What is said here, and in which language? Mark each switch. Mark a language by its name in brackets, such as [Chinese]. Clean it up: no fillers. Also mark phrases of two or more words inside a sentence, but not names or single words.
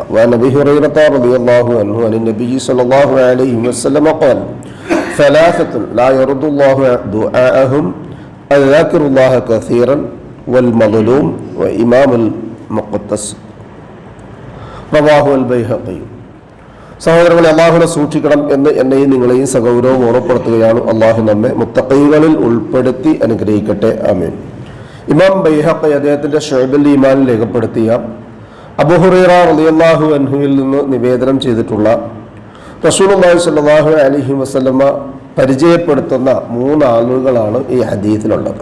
[Arabic] وعن أبي هريرة رضي الله عنه عن النبي صلى الله عليه وسلم قال: ثلاثة لا يرد الله دعاءهم الذاكر الله كثيرا والمظلوم وإمام المقتص. رواه البيهقي. [Malayalam] സഹോദരങ്ങളെ, അള്ളാഹുവിനെ സൂക്ഷിക്കണം എന്ന് എന്നെയും നിങ്ങളെയും സഗൗരവം ഓർമ്മപ്പെടുത്തുകയാണ്. അള്ളാഹു നമ്മെ മുത്തഖീകളിൽ ഉൾപ്പെടുത്തി അനുഗ്രഹിക്കട്ടെ. ആമീൻ. ഇമാം ബൈഹഖി അദ്ദേഹത്തിന്റെ ശുഅബുൽ ഈമാനിൽ രേഖപ്പെടുത്തിയ അബൂ ഹുറൈറ റളിയല്ലാഹു അൻഹുവിൽ നിന്ന് നിവേദനം ചെയ്തിട്ടുള്ള [Arabic] رسول الله صلى الله عليه وسلم [Malayalam] പരിചയപ്പെടുത്തുന്ന 3 ആളുകളാണ് ഈ ഹദീസിലുള്ളത്.